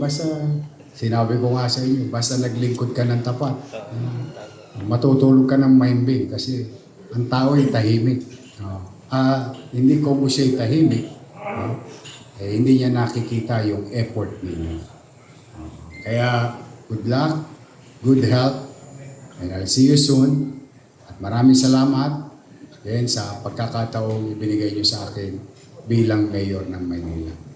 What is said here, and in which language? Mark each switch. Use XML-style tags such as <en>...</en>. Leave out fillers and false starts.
<tl>Basta, sinabi ko nga sa inyo, basta naglingkod ka ng tapat. Matutulog ka ng mahimbing kasi ang tao ay tahimik. Hindi ko mo siya'y tahimik. Hindi niya nakikita yung effort ninyo.</tl> <en>Kaya, good luck, good health, and I'll see you soon.</en> <tl>At maraming salamat again sa pagkakataong ibinigay niyo sa akin bilang mayor ng Maynila.</tl>